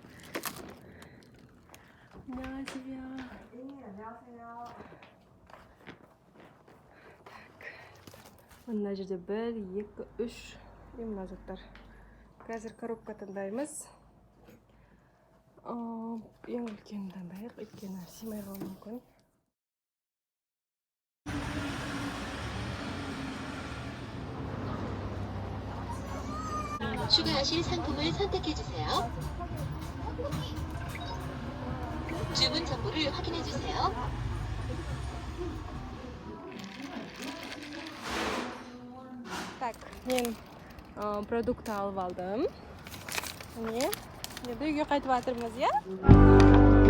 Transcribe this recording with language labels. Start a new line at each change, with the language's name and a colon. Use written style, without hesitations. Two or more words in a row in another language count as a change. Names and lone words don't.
Kazakh: Мына жерде 1, 2, 3 мына заттар. Қазір коробка таңдаймыз. Ең үлкен таңдайық, өйткені сыймай қалуы мүмкін.
Korean: 추가하실 상품을 선택해주세요. 주문 정보를 확인해주세요.
Kazakh: Так, мен продукты алып алдым. Міне, енді үйге қайтып жатырмыз, иә?